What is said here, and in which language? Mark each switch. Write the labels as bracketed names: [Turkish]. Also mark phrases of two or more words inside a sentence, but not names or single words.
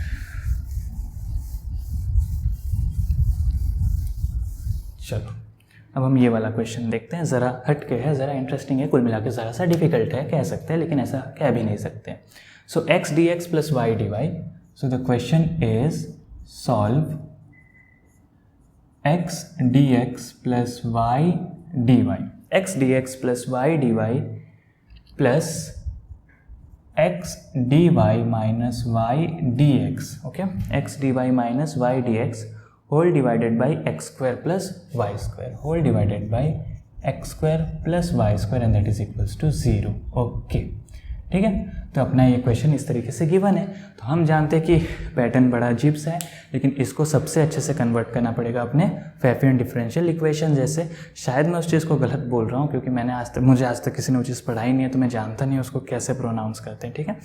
[Hindi] चलो अब हम ये वाला क्वेश्चन देखते हैं, ज़रा हट के है, ज़रा इंटरेस्टिंग है, कुल मिला के ज़रा सा डिफिकल्ट है कह सकते हैं, लेकिन ऐसा कह भी नहीं सकते। [English] So x dx plus y dy. So the question is solve x dx plus y dy, x dx plus y dy plus x dy minus y dx, okay, x dy minus y dx whole divided by x square plus y square whole divided by x square plus y square and that is equals to 0, [Hindi] okay, ठीक है। तो अपना ये क्वेश्चन इस तरीके से गिवन है। तो हम जानते हैं कि पैटर्न बड़ा अजीब सा है, लेकिन इसको सबसे अच्छे से कन्वर्ट करना पड़ेगा अपने [English] Pfaffian differential equation [Hindi] जैसे। शायद मैं उस चीज़ को गलत बोल रहा हूँ क्योंकि मुझे आज तक किसी ने वो चीज़ पढ़ाई नहीं है, तो मैं जानता नहीं उसको कैसे प्रोनाउंस करते हैं, ठीक है।